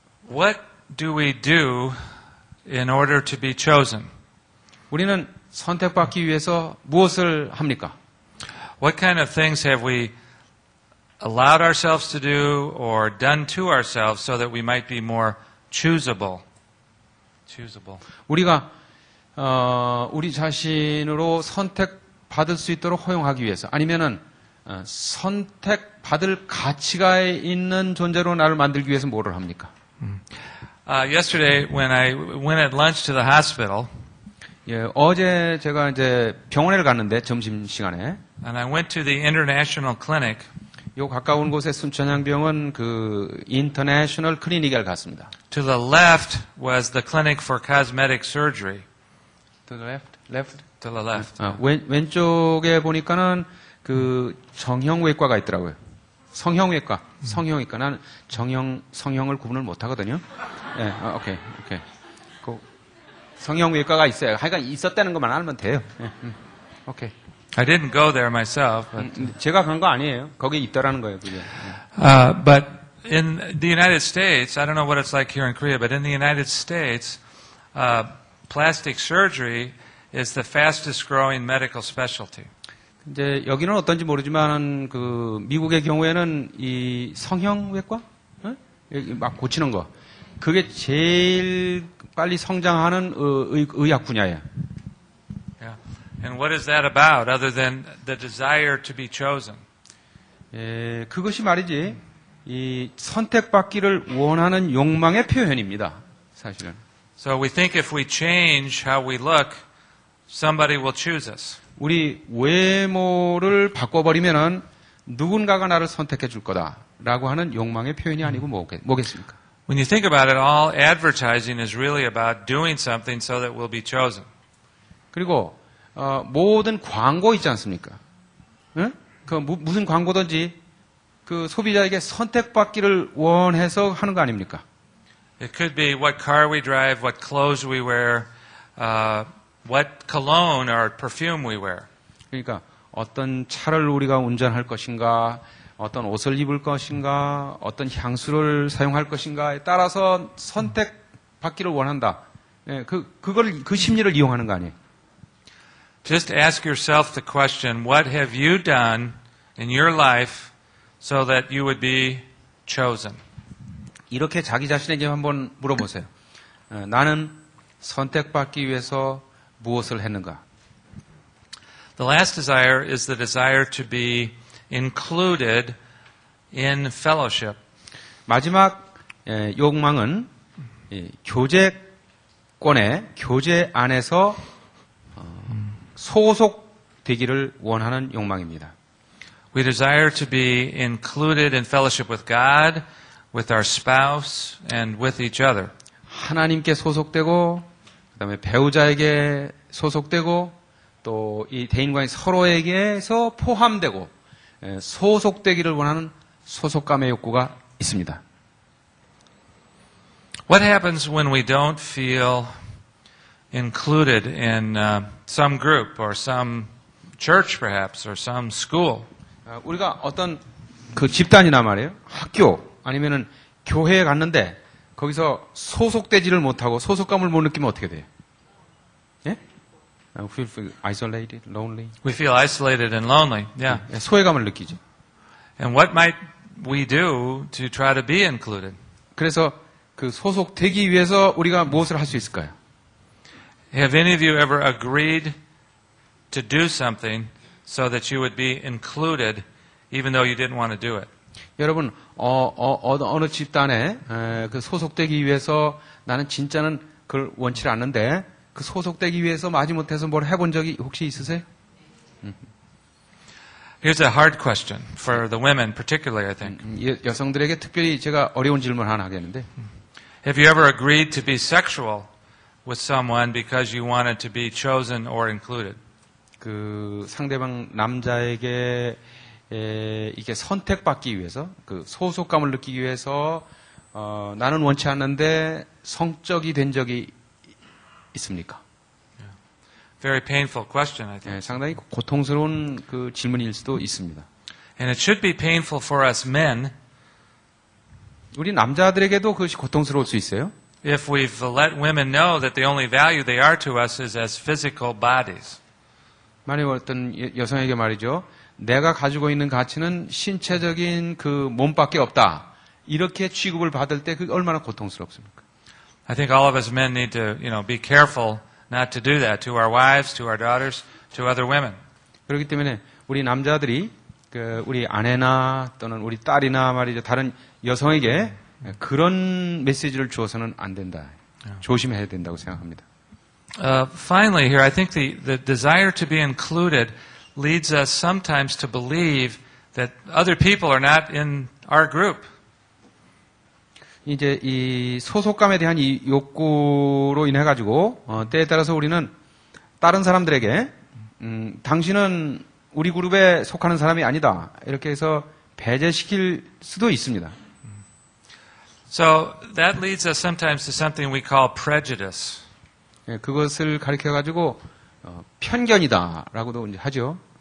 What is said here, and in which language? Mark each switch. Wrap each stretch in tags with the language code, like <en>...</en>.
<en>What do we do in order to be chosen?</en> <ko>우리는 선택받기 위해서 무엇을 합니까?</ko> <en>What kind of things have we allowed ourselves to do or done to ourselves so that we might be more choosable?</en> <ko>우리가 우리 자신으로 선택받을 수 있도록 허용하기 위해서 아니면은 선택받을 가치가 있는 존재로 나를 만들기 위해서 뭐를 합니까?</ko> <en>Yesterday, when I went at lunch to the hospital,</en> <ko>예, 어제 제가 이제 병원에 갔는데 점심 시간에</ko> <en>and I went to the International Clinic.</en> <ko>요 가까운 곳에 순천향병원 그 인터내셔널 클리닉에 갔습니다.</ko> <en>To the left was the Clinic for Cosmetic Surgery. To the left, left. To the left.</en> <ko>왼쪽에 보니까는 그 정형외과가 있더라고요. 성형외과. 나는 성형을 구분을 못 하거든요. 예, 오케이. 그 성형외과가 있어요. 하여간 있었다는 것만 알면 돼요. 예, 오케이.</ko> <en>I didn't go there myself, but,</en> <ko>제가 간 거 아니에요. 거기 있더라는 거예요, 그게.</ko> <en>but in the United States, I don't know what it's like here in Korea, but in the United States, plastic surgery is the fastest growing medical specialty.</en> <ko>이제 여기는 어떤지 모르지만 그 미국의 경우에는 이 성형외과, 막 고치는 거, 그게 제일 빨리 성장하는 의학 분야예요.</ko> <en>Yeah. And what is that about, other than the desire to be chosen?</en> <ko>예, 그것이 말이지 이 선택받기를 원하는 욕망의 표현입니다. 사실은.</ko> <en>So we think if we change how we look, somebody will choose us.</en> <ko>우리 외모를 바꿔버리면은 누군가가 나를 선택해 줄 거다라고 하는 욕망의 표현이 아니고 뭐겠습니까?</ko> <en>When you think about it, all advertising is really about doing something so that we'll be chosen.</en> <ko>그리고 모든 광고 있지 않습니까? 응? 그 무슨 광고든지 그 소비자에게 선택받기를 원해서 하는 거 아닙니까?</ko> <en>It could be what car we drive, what clothes we wear, what cologne or perfume we wear.</en> <ko>그러니까 어떤 차를 우리가 운전할 것인가, 어떤 옷을 입을 것인가, 어떤 향수를 사용할 것인가에 따라서 선택받기를 원한다. 예, 그 심리를 이용하는 거 아니에요?</ko> <en>Just ask yourself the question, what have you done in your life so that you would be chosen?</en> <ko>이렇게 자기 자신에게 한번 물어보세요. 나는 선택받기 위해서 무엇을 했는가?</ko> <en>The last desire is the desire to be included in fellowship.</en> <ko>마지막 욕망은 교제권의 교제 안에서 소속되기를 원하는 욕망입니다.</ko> <en>We desire to be included in fellowship with God, with our spouse, and with each other.</en> <ko>하나님께 소속되고, 그다음에 배우자에게 소속되고, 또 이 대인 간의 서로에게서 포함되고 소속되기를 원하는 소속감의 욕구가 있습니다.</ko> <en>What happens when we don't feel included in some group or some church perhaps or some school?</en> <ko>우리가 어떤 그 집단이나 말이에요. 학교 아니면은 교회에 갔는데 거기서 소속되지를 못하고 소속감을 못 느끼면 어떻게 돼요? 예?</ko> <en>We feel isolated, lonely. We feel isolated and lonely. Yeah.</en> <ko>소외감을 느끼죠.</ko> <en>And what might we do to try to be included?</en> <ko>그래서 그 소속되기 위해서 우리가 무엇을 할 수 있을까요?</ko> <en>Have any of you ever agreed to do something so that you would be included even though you didn't want to do it?</en> <ko>여러분 어느 집단에 그 소속되기 위해서 나는 진짜는 그걸 원치 않는데 그 소속되기 위해서 마지못해서 뭘 해본 적이 혹시 있으세요?</ko> <en>Here's a hard question for the women particularly, I think.</en> <ko>여성들에게 특별히 제가 어려운 질문 하나 하겠는데</ko> <en>Have you ever agreed to be sexual with someone because you wanted to be chosen or included?</en> <ko>그 상대방 남자에게 이게 선택받기 위해서 그 소속감을 느끼기 위해서 나는 원치 않는데 성적이 된 적이 있습니까?</ko> <en>Very painful question, I think.</en> <ko>상당히 고통스러운 그 질문일 수도 있습니다.</ko> <en>And it should be painful for us men</en> <ko>우리 남자들에게도 그것이 고통스러울 수 있어요.</ko> <en>if we've let women know that the only value they are to us is as physical bodies.</en> <ko>만약 어떤 여성에게 말이죠. 내가 가지고 있는 가치는 신체적인 그 몸밖에 없다. 이렇게 취급을 받을 때 그게 얼마나 고통스럽습니까?</ko> <en>I think all of us men need to, be careful not to do that to our wives, to our daughters, to other women.</en> <ko>그렇기 때문에 우리 남자들이 우리 아내나 또는 우리 딸이나 말이죠. 다른 여성에게 그런 메시지를 주어서는 안 된다. 조심해야 된다고 생각합니다.</ko> <en>Finally, here, I think the desire to be included leads us sometimes to believe that other people are not in our group.</en> <ko>이제 이 소속감에 대한 이 욕구로 인해 가지고 때에 따라서 우리는 다른 사람들에게 당신은 우리 그룹에 속하는 사람이 아니다 이렇게 해서 배제시킬 수도 있습니다.</ko> <en>So that leads us sometimes to something we call prejudice.</en> <ko>예, 그것을 가리켜 가지고 편견이다라고도 이제 하죠.</ko>